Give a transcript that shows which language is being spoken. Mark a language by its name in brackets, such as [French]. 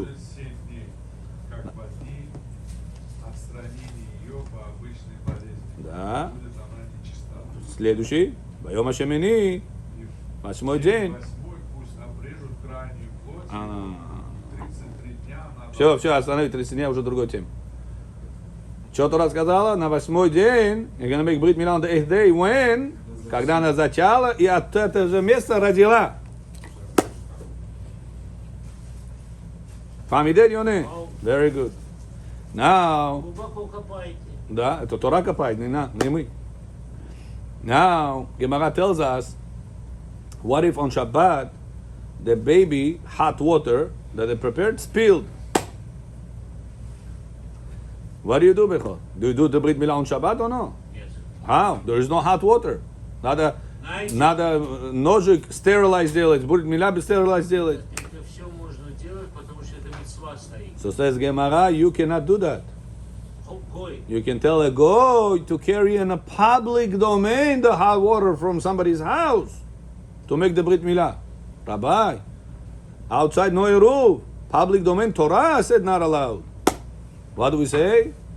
[Russian] будет 7 дней, как по дни отстранения ее по обычной болезни. Да. Будет она нечиста. [Hebrew] Следующий. Байом Ашемини. [Russian] И в 8-й день. 8-й пусть обрежут крайнюю плоть, А. 33 дня она Все, останови, 30 дней, уже другой тем. Что Тора сказала? На 8-й день, [English] you're gonna make Brit Milah on the 8th day, when? [Russian] Когда она зачала и от этого же места родила. [English] Family Yone? Very good. Now, [Russian] Глубоко копаете. да, это Тора копает, не мы. [English] Now, Gemara tells us, what if on Shabbat, the baby hot water that they prepared spilled? What do you do, Bechor? Do you do the Brit Milah on Shabbat or no? Yes. How? There is no hot water. [Russian] Надо ножик стерилизировать делать, Brit Milah стерилизировать делать. Это все можно делать, потому что это митцва стоит. [English] So says Gemara, you cannot do that. [Russian] Гой. [English] You can tell a goy to carry in a public domain the hot water from somebody's house to make the Brit Milah. Rabbi, outside no eruv. Public domain, Torah said not allowed. What do we say?